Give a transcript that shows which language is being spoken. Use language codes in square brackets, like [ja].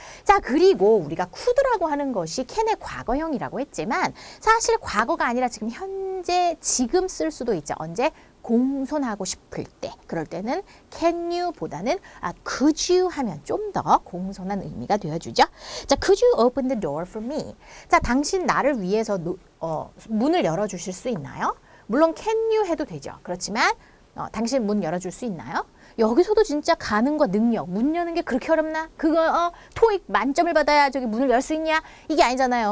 [ko] 자, 그리고 우리가 could라고 하는 것이 can의 과거형이라고 했지만 사실 과거가 아니라 지금 현재 지금 쓸 수도 있죠. 언제? 공손하고 싶을 때. 그럴 때는 [en] can you [ko] 보다는 [en] could you [ko] 하면 좀 더 공손한 의미가 되어주죠. [en] 자, could you open the door for me? [ko] 자, 당신 나를 위해서 문을 열어주실 수 있나요? 물론 [en] can you [ko] 해도 되죠. 그렇지만 당신 문 열어줄 수 있나요? 여기서도 진짜 가능과 능력, 문 여는 게 그렇게 어렵나? 그거 토익 만점을 받아야 저기 문을 열 수 있냐? 이게 아니잖아요.